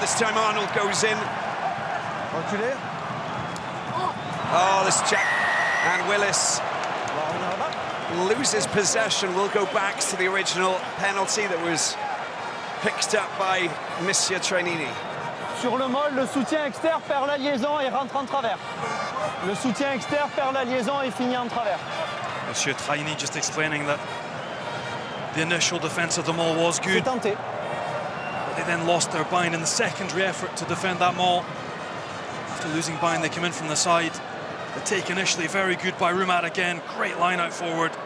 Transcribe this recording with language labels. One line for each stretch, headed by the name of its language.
English: This time Arnold goes in. Oh, this jack. And Willis loses possession. Will go back to the original penalty that was picked up by Monsieur Trenini.
French: Sur le molle, le soutien externe perd la liaison et rentre en travers. Le soutien externe perd la liaison et finit en travers.
English: Monsieur Trenini just explaining that the initial defence of the maul was good. But they then lost their bind in the secondary effort to defend that maul. After losing bind, they come in from the side. The take initially very good by Roumat again. Great line out forward.